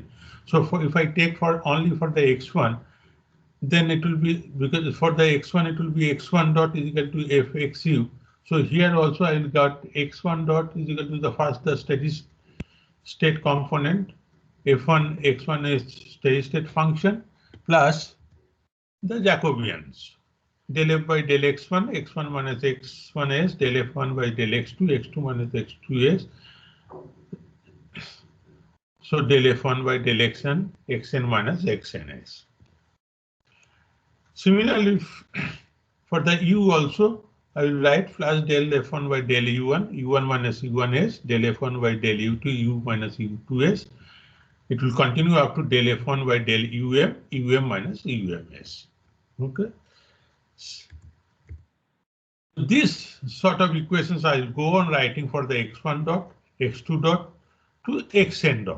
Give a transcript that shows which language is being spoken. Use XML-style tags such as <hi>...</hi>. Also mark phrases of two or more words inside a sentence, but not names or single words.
<en>So if I take only for the x1, then it will be, because for the x1 it will be x1 dot is equal to fxu. So here also I will got x1 dot is equal to the steady state component. F1 x1 is steady state function plus the Jacobians. Del f by del x1, x1 minus x1s, del f1 by del x2, x2 minus x2s. So del f1 by del xn, xn minus xns. Similarly, for the u also, I will write plus del f1 by del u1, u1 minus u1s, del f1 by del u2, u minus u2s. It will continue up to del f1 by del um minus ums. Okay. This sort of equations I will go on writing for the x1 dot, x2 dot to xn dot.</en>